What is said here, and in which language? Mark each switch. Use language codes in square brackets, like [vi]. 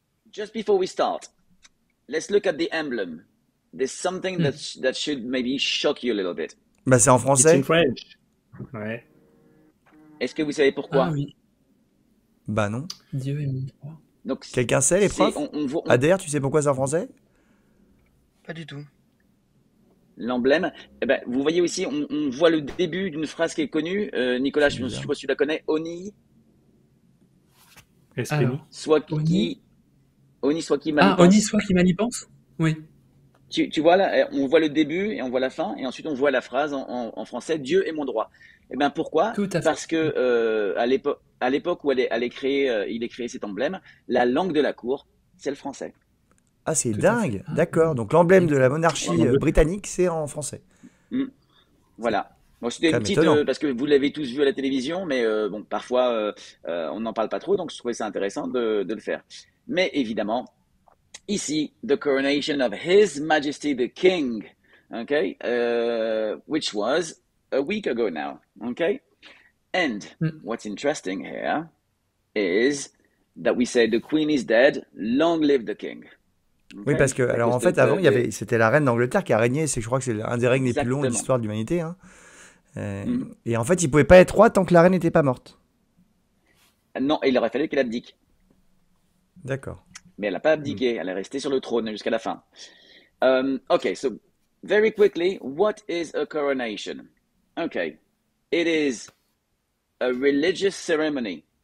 [en] Just before we start, let's look at the emblem. There's something that should maybe shock you a little bit. [fr] Bah, c'est en français. [en] It's in French. [fr] Ouais. Est-ce que vous savez pourquoi? Ah oui. Bah non. Dieu est mon roi. Donc, quelqu'un sait, les profs? Adair, tu sais pourquoi c'est en français? Pas du tout. L'emblème, eh ben, vous voyez aussi, on voit le début d'une phrase qui est connue. Nicolas, je suppose que tu la connais. Oni. Soit qui manipence. Ah, Oni, soit qui manipence. Oui. Tu vois là, on voit le début et on voit la fin, et ensuite on voit la phrase en français, Dieu est mon droit. Eh bien pourquoi? Tout à fait. Parce que à l'époque où il est créé cet emblème, la langue de la cour, c'est le français. Ah, c'est dingue. D'accord. Donc l'emblème de la monarchie britannique, c'est en français. Voilà. Bon, c'était une petite, parce que vous l'avez tous vu à la télévision, mais bon, parfois on n'en parle pas trop, donc je trouvais ça intéressant de le faire. Mais évidemment, ici, [en] the coronation of His Majesty the King, okay, which was a week ago now, okay? And what's interesting here is that we say the Queen is dead, long live the King. Okay? [fr] Oui, parce que, alors en fait, avant, c'était la reine d'Angleterre qui a régné, je crois que c'est un des règnes les plus longs de l'histoire de l'humanité. Hein. Et en fait, il ne pouvait pas être roi tant que la reine n'était pas morte. Non, il aurait fallu qu'elle abdique. D'accord. Mais elle n'a pas abdiqué, elle est restée sur le trône jusqu'à la fin. [en] Okay, so very quickly, what is a coronation? Okay, it is a religious ceremony.